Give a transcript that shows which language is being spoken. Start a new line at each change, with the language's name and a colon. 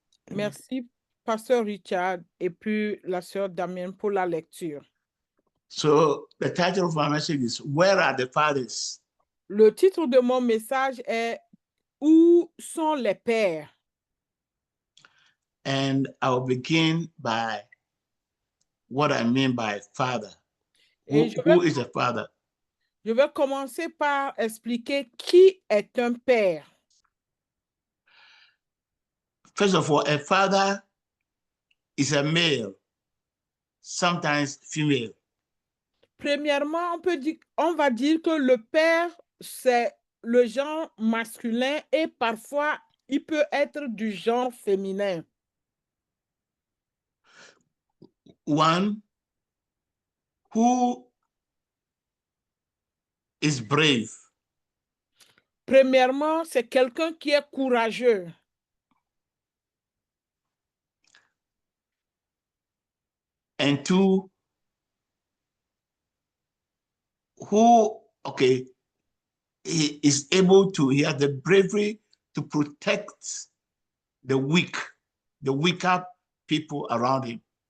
French: Merci, Pasteur Richard, et puis la sœur Damien pour la lecture.
English: So the title of my message is Where are the fathers?
French: Le titre de mon message est Où sont les pères?
English: And I'll begin by what I mean by father. Who is a father?
French: Je vais commencer par expliquer qui est un père.
English: First of all, a father is a male, sometimes female.
French: Premièrement, on va dire que le père, c'est le genre masculin et parfois, il peut être du genre féminin.
English: One who is brave.
French: Premièrement, c'est quelqu'un qui est courageux.
English: And two, who, he is able to, he has the bravery to protect the weaker people around him.